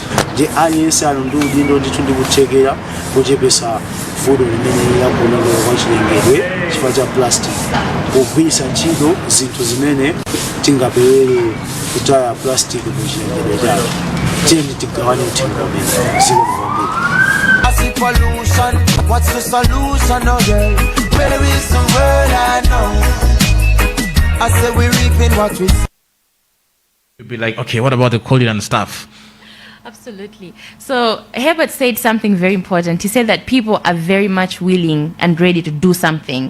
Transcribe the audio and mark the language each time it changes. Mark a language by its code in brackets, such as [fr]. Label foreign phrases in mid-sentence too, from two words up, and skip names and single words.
[ny] Ndi aliyense ali ndi udindo ndithu ndikuthekera kuchepesa vuto limene lakuonekera kwa chilengedwe chifukwa cha plastic kugwirisa ntchito zinthu zimene tingapewere kutaya plastic mu chilengedwe chathu. Tiyeni tigawane uthenga umene ziko kwambiri. [en] Pollution, what's the solution? Oh yeah, where is the world I know? I say we're reaping what we. You'd be like, okay, what about the quality and stuff? Absolutely. So Herbert said something very important. He said that people are very much willing and ready to do something.